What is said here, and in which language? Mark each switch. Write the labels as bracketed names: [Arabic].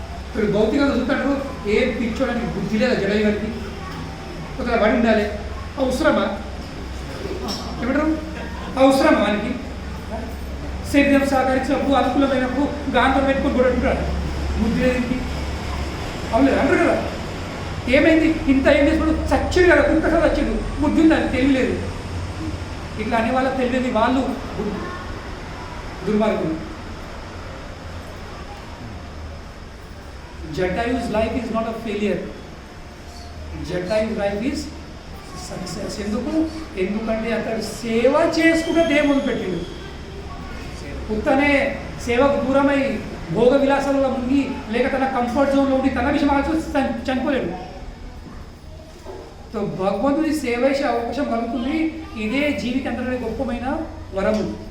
[Telugu] ఇప్పుడు భౌతికంగా చూస్తాడు ఏ పిచ్చోడానికి బుద్ధి లేదా జడయ్య గారికి ఒక పడి ఉండాలి అవసరమా ఏమంటారు అవసరమా వానికి శరీరం సహకరించినప్పుడు అనుకూలమైనప్పుడు గాంతం పెట్టుకొని కూడా ఉంటాడు బుద్ధి లేదండి అవును అంటారు కదా ఏమైంది ఇంత ఏం చేసినప్పుడు చచ్చిండు కదా కుక్క చచ్చిండు బుద్ధి ఉంది అది తెలియలేదు ఇట్లా అనే వాళ్ళకి తెలియదు వాళ్ళు దుర్మార్గులు. [English] Jatayu's life is not a failure. Jatayu's life is success. [Telugu] ఎందుకంటే అతడు సేవ చేసుకుంటే దేవుడు పెట్టిండు. ఉత్తనే సేవకు దూరమై భోగ విలాసాలలో ముంగి లేక తన కంఫర్ట్ జోన్లో ఉండి తన విషయం ఆలోచిస్తే చనిపోలేడు. సో భగవంతుడి సేవ చేసే అవకాశం కలుగుతుంది. ఇదే జీవితంలో గొప్పమైన వరము.